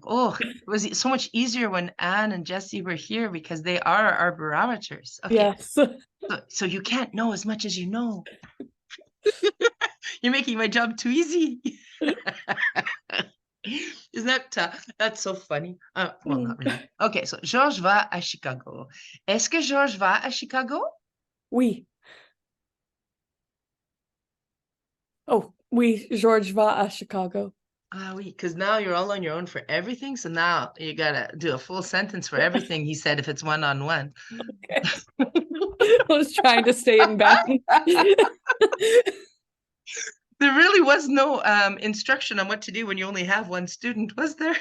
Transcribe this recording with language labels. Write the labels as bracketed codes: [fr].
[en] Oh, it was so much easier when Anne and Jesse were here because they are our barometers. Okay. Yes. So you can't know as much as you know. You're making my job too easy. Isn't that that's so funny? Well, not really. [fr] Okay, so Georges va à Chicago. Est-ce que Georges va à Chicago? Oui. Oh, oui, Georges va à Chicago. [en] Ah, oui, because now you're all on your own for everything. So now you gotta do a full sentence for everything he said if it's one-on-one. Okay. I was trying to stay in balance. There really was no instruction on what to do when you only have one student, was there?